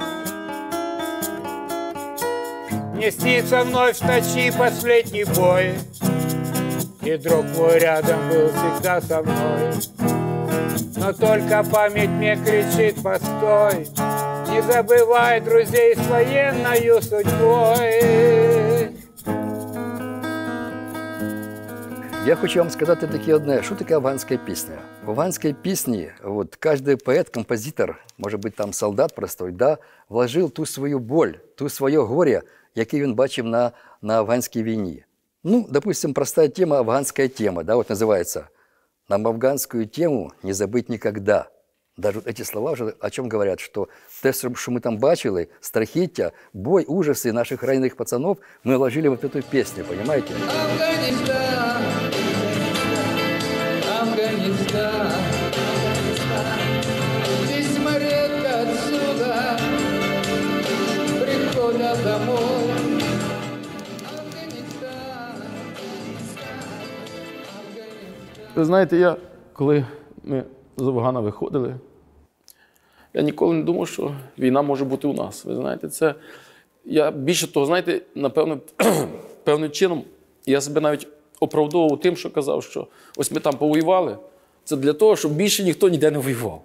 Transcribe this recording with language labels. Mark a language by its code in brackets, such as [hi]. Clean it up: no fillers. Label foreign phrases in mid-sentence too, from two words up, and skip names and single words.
[ru] Мне снится вновь в ночи последний бой, и друг мой рядом был всегда со мной. Но только память мне кричит: постой, не забывай друзей с военною судьбой. [uk] Я хочу вам сказати таке одне, що таке афганська пісня. В афганській пісні вот, кожен поет, композитор, може бути там [ru] солдат простой, [uk] да, вложив ту свою боль, ту своє горе, яке він бачив на афганській війні. Ну, [ru] допустим, простая тема, афганская тема, да, вот называется «Нам афганскую тему не забыть никогда». Даже вот эти слова уже о чем говорят, что те, что мы там [uk] бачили, страхиття, [ru] бой, ужасы наших раненых пацанов, мы вложили вот эту песню, понимаете? Афганистан, Афганистан, письма редко отсюда приходят домой. [uk] Ви знаєте, коли ми з Афгана виходили, я ніколи не думав, що війна може бути у нас. Ви знаєте, я більше того, знаєте, напевно, певним чином, я себе навіть оправдовував тим, що казав, що ось ми там повоювали, це для того, щоб більше ніхто ніде не воював.